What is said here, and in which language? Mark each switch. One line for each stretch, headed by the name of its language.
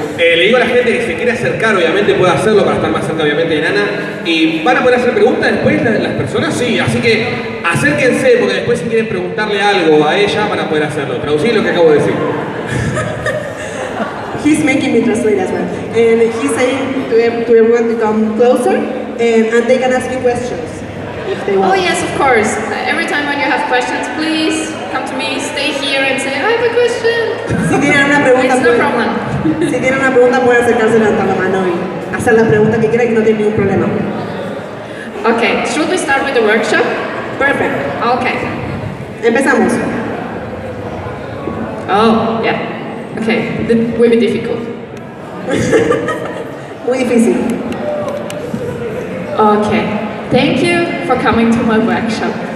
Spanish: Le digo a la gente que se quiere acercar, obviamente puede hacerlo para estar más cerca, obviamente, de Nana. Y van a poder hacer preguntas después las personas, sí. Así que acérquense, porque después si quieren preguntarle algo a ella, van a poder hacerlo. Traducir lo que acabo de decir.
English: He's making me translate as well. And he's saying to everyone to come closer and they can ask you questions if they want. Oh yes, of course. Every time when you have questions, please come to me, stay here and say, I have a question.
Spanish: Si tienen una pregunta,
English: It's no problem.
Spanish: si tienen una pregunta pueden acercarse, levantar la mano y hacer la pregunta que quieran, que no tienen ningún problema.
English: Okay, should we start with the workshop? Perfect. Okay.
Spanish: Empezamos.
English: Oh, yeah. Okay, that will be difficult.
Spanish: Muy difícil.
English: Okay, thank you for coming to my workshop.